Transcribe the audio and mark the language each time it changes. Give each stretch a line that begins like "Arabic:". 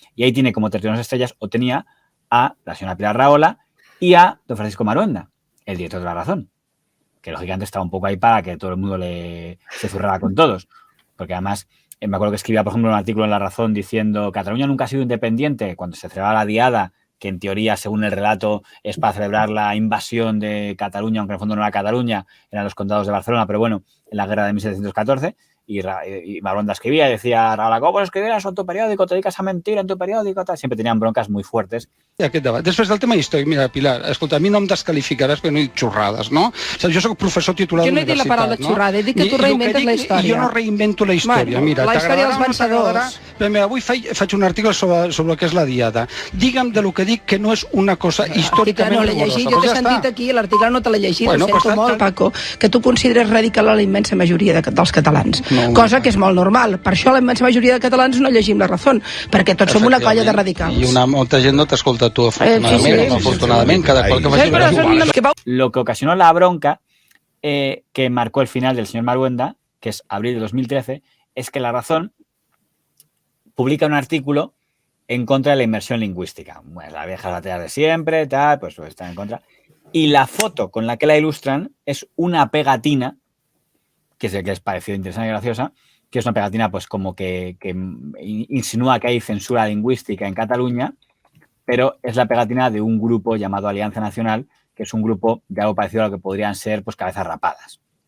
Spanish: Y ahí tiene como tertulianos estrellas, o tenía a la señora Pilar Rahola y a don Francisco Maruenda, el director de La Razón, que lógicamente estaba un poco ahí para que todo el mundo se zurrara con todos, porque además me acuerdo que escribía, por ejemplo, un artículo en La Razón diciendo Cataluña nunca ha sido independiente cuando se celebraba la Diada, que en teoría, según el relato, es para celebrar la invasión de Cataluña, aunque en el fondo no era Cataluña, eran los condados de Barcelona, pero bueno, en la guerra de 1714, y Maruenda escribía y decía, Rahola, ¿cómo puedes escribir eso en tu periódico? Te dedicas a mentir en tu periòdico? Siempre tenían broncas muy fuertes.
Catalan: Aquest debat. Després del tema històric, mira, Pilar, escolta, a mi no em descalificaràs perquè no he dit xorrades, no? O sigui, jo soc professor titular jo no he dit la paraula xorrada, he dit que tu reinventes la història. Jo no reinvento la història. Bueno, mira, la història dels vencedors. Però mira, avui faig un article sobre el que és la Diada. Digue'm de lo que dic que no és una cosa històricament no l'he llegit, jo t'he sentit aquí, l'article no te l'he llegit, ho sento molt, Paco, que tu consideres radical a la immensa majoria dels catalans, cosa que és molt normal. Per això la immensa majoria de catalans no llegim La Razón, perquè tots som una colla de radicals. I molta gent no t'escolta tu,
Spanish: afortunadamente, cada cual que vaya. Lo que ocasionó la bronca que marcó el final del señor Maruenda, que es abril de 2013, es que La Razón publica un artículo en contra de la inmersión lingüística. Bueno, la vieja lateral de siempre, tal, pues está en contra. Y la foto con la que la ilustran es una pegatina, que es el que les pareció interesante y graciosa, que es una pegatina pues como que insinúa que hay censura lingüística en Cataluña, pero es la pegatina de un grupo llamado Alianza Nacional, que es un grupo de algo parecido a lo que podrían ser pues cabezas rapadas.